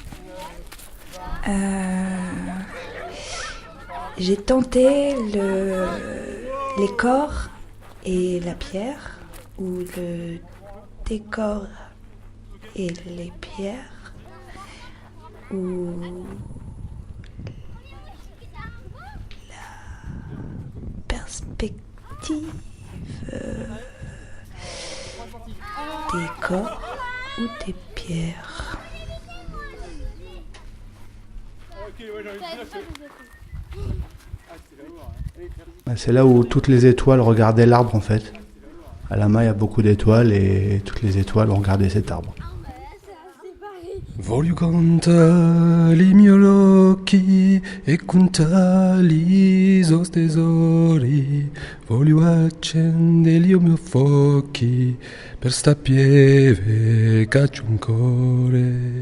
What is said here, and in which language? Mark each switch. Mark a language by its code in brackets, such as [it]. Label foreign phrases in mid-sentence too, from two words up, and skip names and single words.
[fr] J'ai tenté les corps et la pierre, ou le décor et les pierres, ou la perspective des corps ou des pierres. C'est là où toutes les étoiles regardaient l'arbre en fait. À Lama, il y a beaucoup d'étoiles et toutes les étoiles ont regardé cet arbre. [it] Voglio contare i miei occhi e contare i suoi tesori. Voglio accendere i miei fuochi per sta pieve che c'è un cuore.